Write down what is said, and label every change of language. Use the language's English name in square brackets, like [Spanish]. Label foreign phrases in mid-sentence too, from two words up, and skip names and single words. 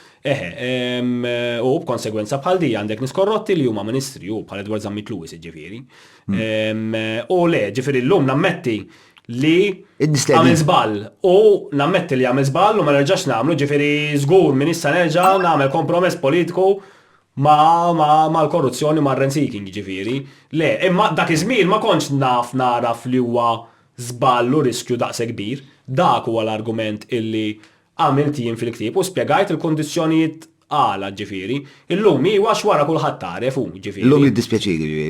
[Maltese] U b'konsegwenza bħal di għandek nies korrotti li huma ministri u bħal Edward Zammit Lewis ġifieri. U le, ġifieri llum nammetti li għamil żball u nammetti li għamil żball u ma nerġax nagħmlu, ġifieri żgur min issa nerġa' nagħmel kompromess politiku ma l-korruzzjoni ma r-rent-seeking ġifieri. Le, imma dak iż-żmien ma kontx naraf li huwa żball u riskju daqs kbir. Dak huwa l-argument illi għamilt jien fil-ktieb u spjegajt il-kondizzjonijiet għala ġifieri. Illum huwa wara kulħadd taref hu ġifieri. Illum jiddispjaċini ġifieri.